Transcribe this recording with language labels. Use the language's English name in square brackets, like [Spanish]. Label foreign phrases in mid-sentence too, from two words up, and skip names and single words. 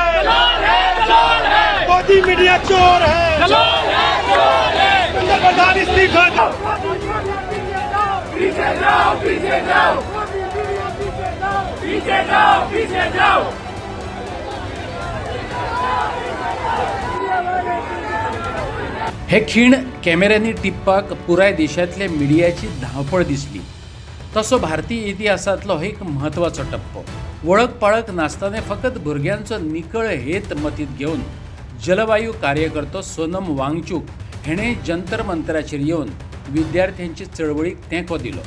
[Hindi] है, मोदी मीडिया चोर है, प्रधान इस्तीफा दो। पीछे जाओ, पीछे जाओ, पीछे जाओ, पीछे जाओ। [Konkani] हे खीण कॅमेऱ्यांनी टिप्पाक पुराय देशांतल्या मिडियाची धांवपळ दिसली। तसो भारतीय इतिहासांतलो हो एक म्हत्वाचो टप्पो। वळख पाळख नासतना फकत भुरग्यांचो निकळ हेत मतींत घेवन जलवायू कार्यकर्तो सोनम वांगचुक हेणे जंतर मंतराचेर येवन विद्यार्थ्यांची चळवळीक तेंको दिलो।